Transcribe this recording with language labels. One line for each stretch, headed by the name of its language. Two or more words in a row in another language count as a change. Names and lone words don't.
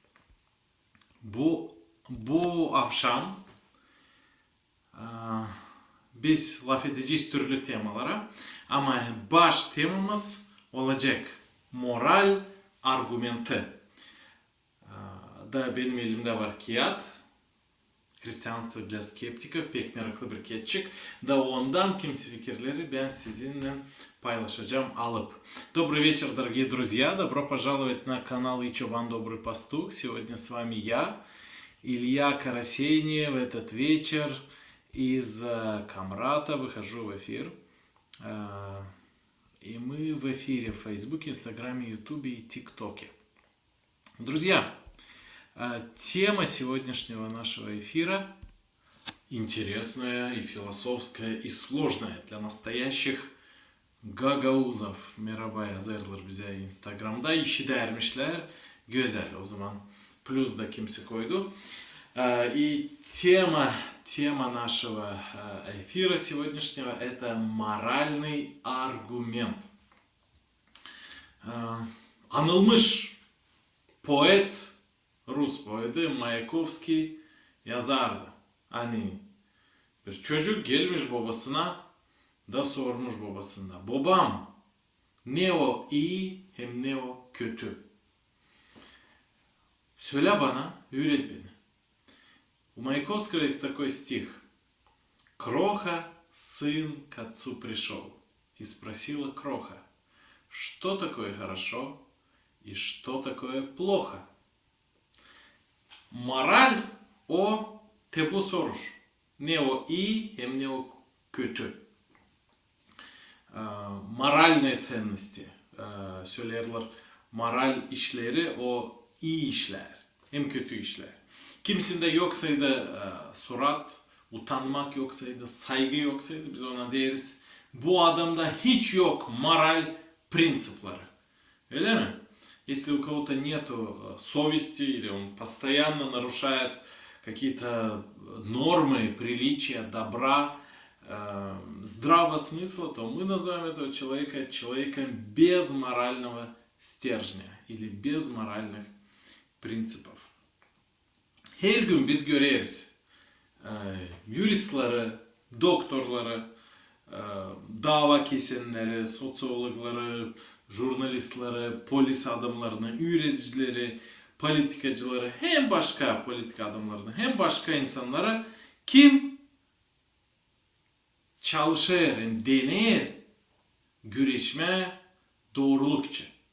Gagauz: Bu akşam biz laf edeceğiz türlü temalara. Ama baş temamız olacak moral argümanı. Da benim elimde var kağıt.
Russian: Hristiyanство для skeptikов,
Gagauz: pek meraklı bir kağıtçık. Da ondan kimse fikirleri ben sizinle paylaşacağım alıp.
Russian: Добрый вечер, дорогие друзья. Добро пожаловать на канал Ичобан Добрый Пастух. Сегодня с вами я, Илья Карасени. В этот вечер из Камрата выхожу в эфир. И мы в эфире в Фейсбуке, Инстаграме, Ютубе и ТикТоке. Друзья, тема сегодняшнего нашего эфира интересная и философская и сложная для настоящих gagauzов.
Gagauz: Merhaba yazarlar bize Instagram'da. İşi dermişler. Güzel o zaman. Плюс да kimse koydu.
Russian: И тема нашего эфира сегодняшнего – это моральный аргумент.
Gagauz: Anılmış poet, Rus poeti Mayakovski yazardı. Hani bir çocuk gelmiş babasına da sormuş babasına. Babam, ne o iyi hem ne o kötü? Söyle bana, öğret beni.
Russian: У Маяковского есть такой стих. Кроха, сын к отцу пришел. И спросила Кроха, что такое хорошо и что такое плохо?
Gagauz: Moral o bu soruş. Ne o iyi hem ne o kötü.
Russian: Moralne ценности.
Gagauz: Söylerler moral işleri o iyi işler hem kötü işler. Kimisinde yoksaydı surat, utanmak yoksaydı, saygı yoksaydı biz ona deriz. Bu adamda hiç yok moral принципları. Öyle mi?
Russian: Если у кого-то нету совести, или он постоянно нарушает какие-то нормы, приличия, добра, здравого смысла, то мы называем этого человека человеком без морального стержня или без моральных принципов.
Gagauz: Her gün biz göreriz juristleri, doktorları, dava kesenleri, sosyologları, jurnalistleri, polis adamlarını, üreticileri, politikacıları, hem başka politika adamlarını, hem başka insanlara kim çalışır, hem dener, güreşme, doğruluk için.